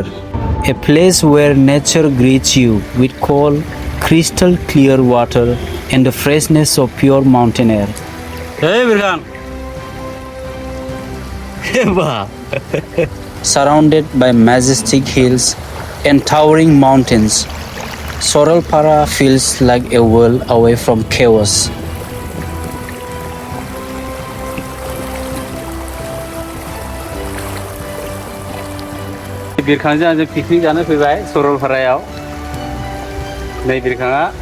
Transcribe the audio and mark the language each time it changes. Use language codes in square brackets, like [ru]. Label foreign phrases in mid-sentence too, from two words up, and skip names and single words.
[en] A place where nature greets you with cold, crystal clear water and the freshness of pure mountain air. Hey, Birkan! Surrounded by majestic hills and towering mountains, Saralpara feels like a world away from chaos. [brx] बिरखांजों आंजों पिकनिक जानो फैबाय सरलपारायाव नै बिरखाङा